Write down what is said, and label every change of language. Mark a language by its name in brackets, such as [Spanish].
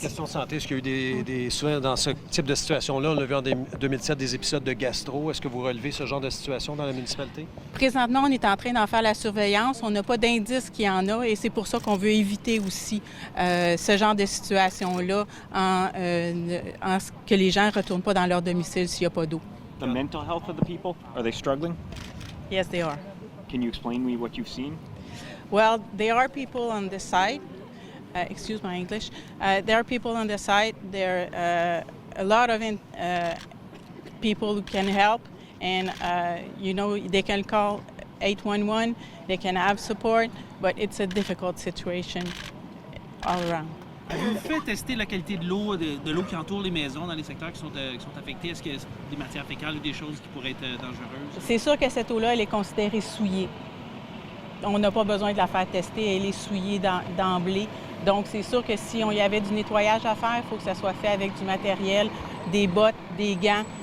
[French] Question de santé, est-ce qu'il y a eu souvent dans ce type de situation-là, on a vu en 2007 des épisodes de gastro. Est-ce que vous relevez ce genre de situation dans la municipalité? Présentement, on est en train d'en faire la surveillance. On n'a pas d'indice qu'il y en a et c'est pour ça qu'on veut éviter aussi ce genre de situation-là en ce que les gens ne retournent pas dans leur domicile s'il n'y a pas d'eau. [English] The mental health of the people, are they struggling? Yes, they are. Can you explain me what you've seen? Well, there are people on the site. Excuse my English. There are people on the site. There are a lot of people who can help, and they can call 811. They can have support, but it's a difficult situation all around. [French] Avez-vous fait tester la qualité de l'eau qui entoure les maisons dans les secteurs qui sont affectés? Est-ce qu'il y a des matières fécales ou des choses qui pourraient être dangereuses? C'est sûr que cette eau-là, elle est considérée souillée. On n'a pas besoin de la faire tester, elle est souillée d'emblée. Donc, c'est sûr que si on y avait du nettoyage à faire, il faut que ça soit fait avec du matériel, des bottes, des gants.